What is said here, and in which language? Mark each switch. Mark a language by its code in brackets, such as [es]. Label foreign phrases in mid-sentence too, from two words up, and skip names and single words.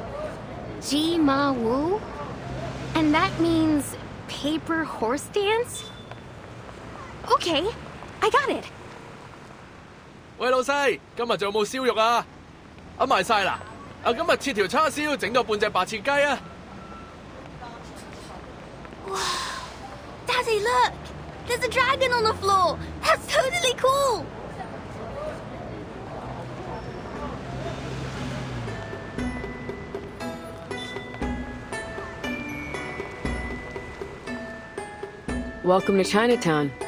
[en] Ji Ma Wu? And that means paper horse dance? Okay, I got it. [yue] 喂，老細，今日仲有冇燒肉啊？賣晒啦！今日切條叉燒，整個半隻白切雞啊！ [en] Daddy, look! There's a dragon on the floor! That's totally cool! Welcome to Chinatown.